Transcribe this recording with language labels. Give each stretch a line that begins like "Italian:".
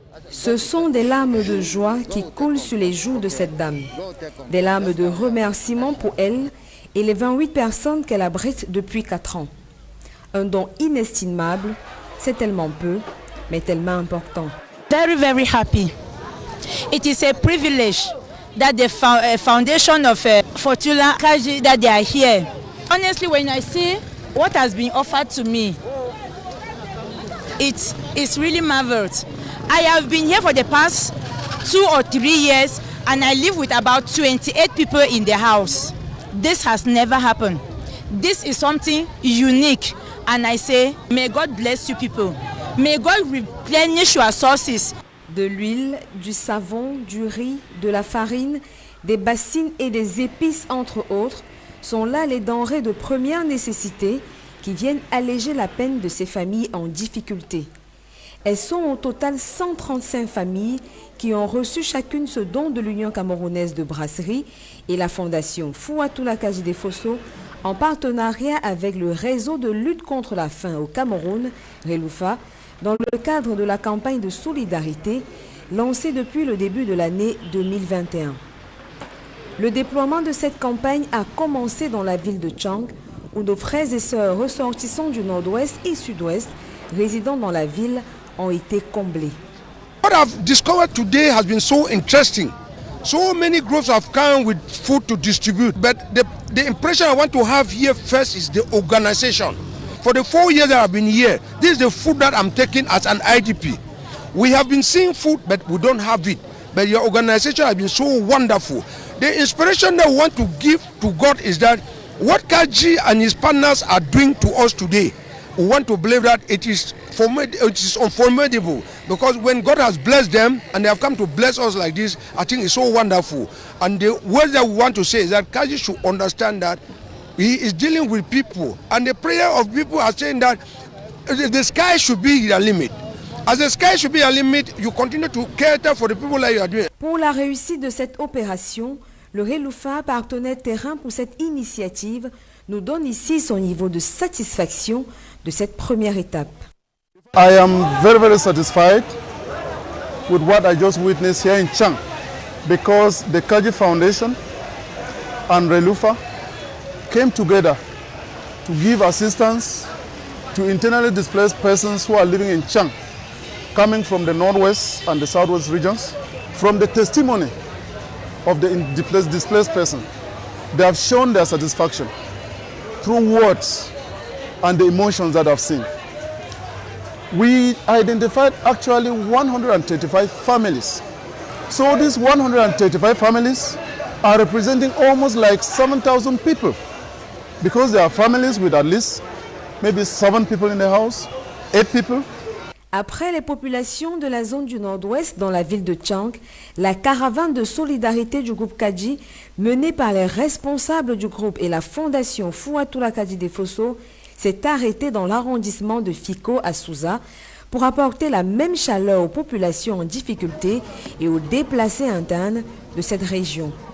French: Ce sont des larmes de joie qui coulent sur les joues de cette dame. Des larmes de remerciement pour elle et les 28 personnes qu'elle abrite depuis 4 ans. Un don inestimable, c'est tellement peu, mais tellement important.
English: Very, very happy. It is a privilege that the foundation of Fortuna Kadji, that they are here. Honestly, when I see what has been offered to me, it's really marvelous. I have been here for the past 2 or 3 years and I live with about 28 people in the house. This has never happened. This is something unique and I say, may God bless you people. May God replenish your sources.
French: De l'huile, du savon, du riz, de la farine, des bassines et des épices, entre autres, sont là les denrées de première nécessité qui viennent alléger la peine de ces familles en difficulté. Elles sont au total 135 familles qui ont reçu chacune ce don de l'Union camerounaise de brasserie et la fondation Fouatoula Kajide Fosso en partenariat avec le réseau de lutte contre la faim au Cameroun, Reloufa, dans le cadre de la campagne de solidarité lancée depuis le début de l'année 2021. Le déploiement de cette campagne a commencé dans la ville de Tchang, où nos frères et sœurs ressortissants du nord-ouest et sud-ouest, résidant dans la ville, ont été comblés.
English: What I've discovered today has been so interesting. So many groups have come with food to distribute, but the impression I want to have here first is the organization. For the 4 years that I've been here, this is the food that I'm taking as an IDP. We have been seeing food, but we don't have it. But your organization has been so wonderful. The inspiration that we want to give to God is that what Kaji and his partners are doing to us today, we want to believe that it is unformidable, because when God has blessed them and they have come to bless us like this, I think it's so wonderful. And the word that we want to say is that Kaji should understand that he is dealing with people, and the prayer of people are saying that the sky should be the limit. As the sky should be a limit, you continue to cater for the people that you are doing.
French: Pour la réussite de cette opération, le Reloufa, partenaire terrain pour cette initiative, nous donne ici son niveau de satisfaction de cette première étape.
English: I am very satisfied with what I just witnessed here in Tchang, because the Kaji Foundation and Reloufa came together to give assistance to internally displaced persons who are living in Tchang, coming from the northwest and the southwest regions. From the testimony of the displaced person, they have shown their satisfaction through words and the emotions that I've seen. We identified actually 135 families. So these 135 families are representing almost like 7,000 people, because there are families with at least maybe 7 people in the house, 8 people.
French: Après les populations de la zone du nord-ouest dans la ville de Tchang, la caravane de solidarité du groupe Kaji, menée par les responsables du groupe et la fondation Fouatoula Kajide Fosso, s'est arrêtée dans l'arrondissement de Fiko à Souza pour apporter la même chaleur aux populations en difficulté et aux déplacés internes de cette région.